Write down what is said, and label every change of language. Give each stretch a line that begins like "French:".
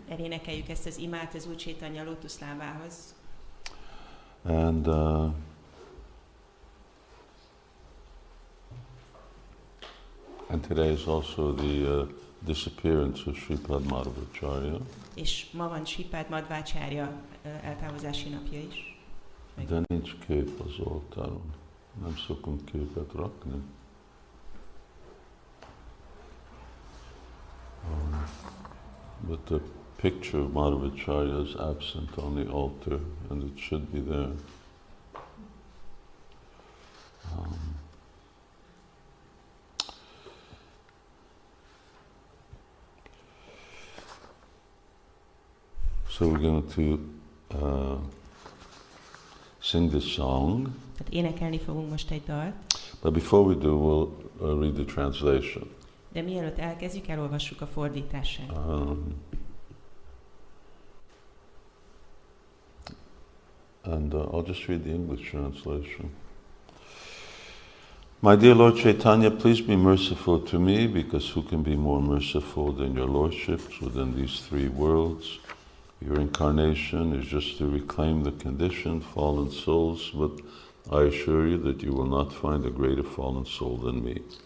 Hungarian: Elénekeljük ezt az imát az Úr Caitanya lótuszlábához.
English: And today is also the disappearance of Sripad Madhvacharya.
Hungarian: És ma van Sripad Madhvacharya eltávozási napja is. De nincs kép az oltáron. Nem szokunk képet rakni.
English: But the picture of Madhvacharya is absent on the altar, and it should be there. So we're going to sing this song.
Hungarian: Tehát énekelni fogunk most egy dalt.
English: But before we do, we'll read the translation.
Hungarian: De mielőtt elkezdjük, elolvassuk a fordítását.
English: And I'll just read the English translation. My dear Lord Caitanya, please be merciful to me, because who can be more merciful than your lordships within these three worlds? Your incarnation is just to reclaim the conditioned fallen souls, but I assure you that you will not find a greater fallen soul than me.